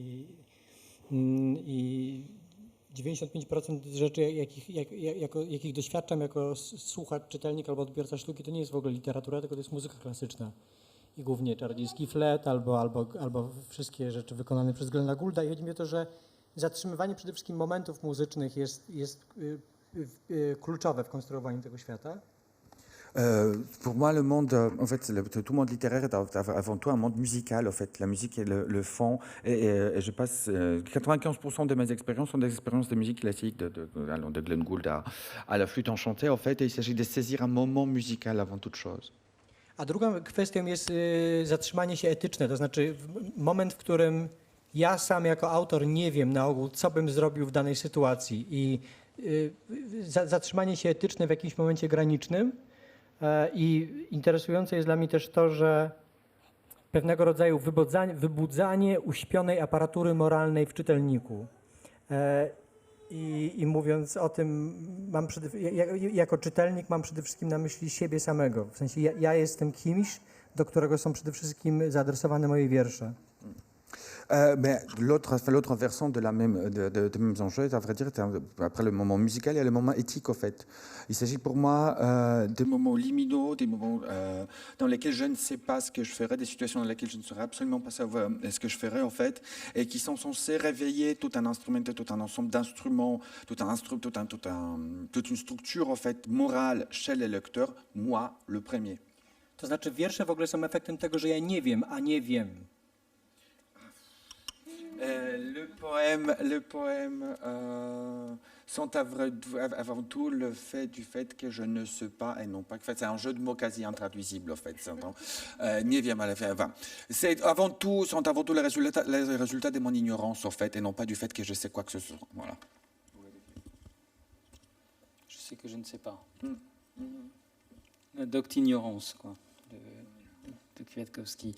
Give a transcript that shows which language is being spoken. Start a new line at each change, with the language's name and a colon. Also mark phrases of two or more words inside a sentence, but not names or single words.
Polish: I 95% rzeczy, jakich doświadczam jako słuchacz, czytelnik albo odbiorca sztuki, to nie jest w ogóle literatura, tylko to jest muzyka klasyczna. I głównie Czarodziejski Flet albo wszystkie rzeczy wykonane przez Glena Goulda. I chodzi mi o to, że zatrzymywanie przede wszystkim momentów muzycznych jest kluczowe w konstruowaniu tego świata.
French: Pour moi, le monde, en fait, tout monde littéraire est avant tout un monde musical. En fait, la musique est le fond. Et je passe 95% de mes expériences sont des expériences de musique classique, allant de Glenn Gould à la flûte enchantée. En fait, et il s'agit de saisir un moment musical avant toute chose.
Polish: A drugą kwestią jest zatrzymanie się etyczne, to znaczy moment, w którym ja sam jako autor nie wiem na ogół, co bym zrobił w danej sytuacji i zatrzymanie się etyczne w jakimś momencie granicznym. I interesujące jest dla mnie też to, że pewnego rodzaju wybudzanie uśpionej aparatury moralnej w czytelniku. I mówiąc o tym, jako czytelnik mam przede wszystkim na myśli siebie samego. W sensie ja jestem kimś, do którego są przede wszystkim zaadresowane moje wiersze.
French: Mais l'autre versant de la même de mêmes enjeux, à vrai dire, après le moment musical, il y a le moment éthique, en fait. Il s'agit pour moi des moments liminaux, des moments dans lesquels je ne sais pas ce que je ferais, des situations dans lesquelles je ne saurais absolument pas savoir ce que je ferais, en fait, et qui sont censés réveiller tout un instrument, tout un ensemble d'instruments, toute une structure, en fait, morale chez les lecteurs, moi, le premier.
Polish: To znaczy wiersze w ogóle są efektem tego, że ja nie wiem, a nie wiem.
French: Le poème sont avant tout le fait du fait que je ne sais pas et non pas que c'est un jeu de mots quasi intraduisible en fait.
Polish: Nie wiem, ale
French: c'est avant tout les résultats de mon ignorance en fait et non pas du fait que je sais quoi que ce soit. Voilà. Je sais que je ne sais pas. La docte ignorance, quoi, de Kwiatkowski.